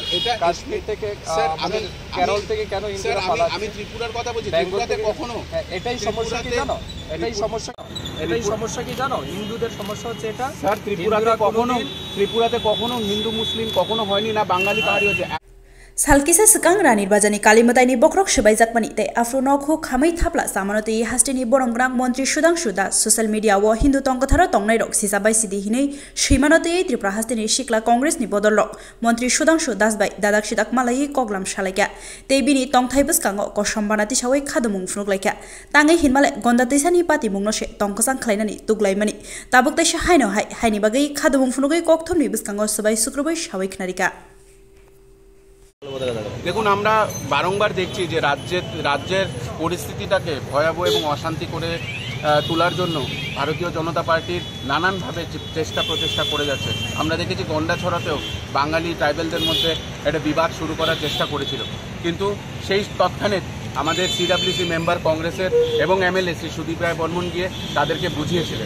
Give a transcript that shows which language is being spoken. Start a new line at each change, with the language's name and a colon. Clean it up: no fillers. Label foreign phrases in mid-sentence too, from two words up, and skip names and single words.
Bangla: এটা কাশ্মীর থেকে আমাদের কেরল থেকে কেন হিন্দুরা পালাচ্ছে? আমি ত্রিপুরার কথা বলছি, ত্রিপুরাতে কখনো এটাই সমস্যা কি জানো? এটাই সমস্যা কি জানো? হিন্দুদের সমস্যা হচ্ছে এটা স্যার। ত্রিপুরাতে কখনো হিন্দু মুসলিম কখনো হয়নি, না বাঙালি পাহাড়ি হয়েছে।
Kok Borok: Salkisa sekang rani bajani kalimatai ni bokrok sebaijak mani te afronok hu khamai thapla samanoti hastini boronggrang montri Sudhanshu Das
English: social media
Kok Borok: wo hindu tongkatharo tongnai rok sisabai sidi hinei srimanoti Tripura hastini shikla congress ni bodolok montri Sudhanshu Das bai dadak sidak malai koglam shalaika te bini tongthai bskango kosombanati sawai khadumung phnuklaika tangai hinmale gondatisani pati mungno se tongkasang khlainani tuglaimani tabuktai se haino haini bagai khadumung phnugai kokthomni bskango sabai sukrobai sawai khnarika।
Bangla: দেখুন, আমরা বারংবার দেখছি যে রাজ্যের পরিস্থিতিটাকে ভয়াবহ এবং অশান্তি করে তোলার জন্য ভারতীয় জনতা পার্টির নানানভাবে প্রচেষ্টা করে যাচ্ছে। আমরা দেখেছি গন্ডাছড়াতেও বাঙালি ট্রাইবেলদের মধ্যে একটা বিবাদ শুরু করার চেষ্টা করেছিল, কিন্তু সেই তৎক্ষণে আমাদের
English: CWC member
Bangla: কংগ্রেসের এবং এমএলএ শ্রী সুদীপ রায় বর্মন গিয়ে তাদেরকে বুঝিয়েছিলেন।